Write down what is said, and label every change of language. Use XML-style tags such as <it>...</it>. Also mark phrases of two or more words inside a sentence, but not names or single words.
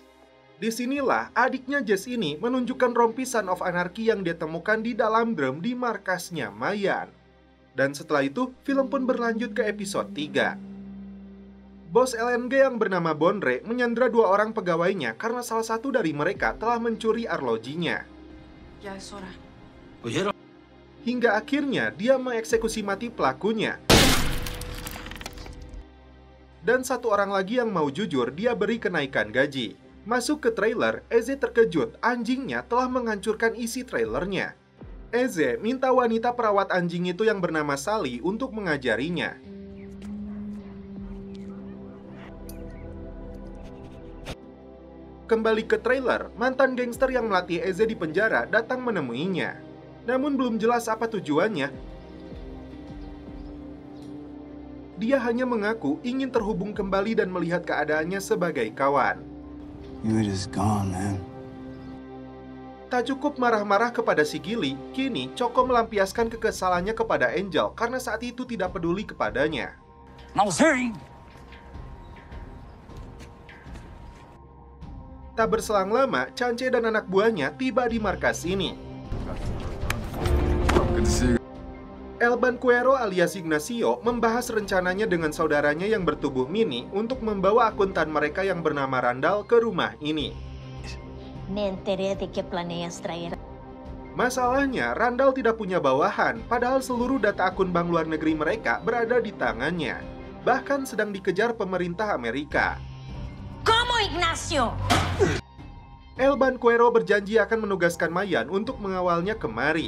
<id>Disinilah adiknya Jess ini menunjukkan rompi Son of Anarchy yang dia temukan di dalam drum di markasnya Mayan. Dan setelah itu, film pun berlanjut ke episode 3. Bos LNG yang bernama Bondre menyandra 2 orang pegawainya karena salah satu dari mereka telah mencuri arlojinya.</id> <es>Ya es hora.</es> <id>Hingga akhirnya dia mengeksekusi mati pelakunya. Dan satu orang lagi yang mau jujur, dia beri kenaikan gaji. Masuk ke trailer, Eze terkejut, anjingnya telah menghancurkan isi trailernya. Eze minta wanita perawat anjing itu yang bernama Sally untuk mengajarinya. Kembali ke trailer, mantan gangster yang melatih Eze di penjara datang menemuinya. Namun belum jelas apa tujuannya. Dia hanya mengaku ingin terhubung kembali dan melihat keadaannya sebagai kawan.</id> <en>You just gone, man.</en> <id>Tak cukup marah-marah kepada si Gilly, kini Choco melampiaskan kekesalannya kepada Angel karena saat itu tidak peduli kepadanya. Tak berselang lama, Chance dan anak buahnya tiba di markas ini. El Banquero alias Ignacio membahas rencananya dengan saudaranya yang bertubuh mini untuk membawa akuntan mereka yang bernama Randall ke rumah ini.</id> <es>Me enteré de que planeas traer.</es> <id>Masalahnya, Randall tidak punya bawahan, padahal seluruh data akun bank luar negeri mereka berada di tangannya. Bahkan sedang dikejar pemerintah Amerika.</id> <es>¿Cómo, Ignacio?</es> <id>El Banquero berjanji akan menugaskan Mayan untuk mengawalnya kemari.</id>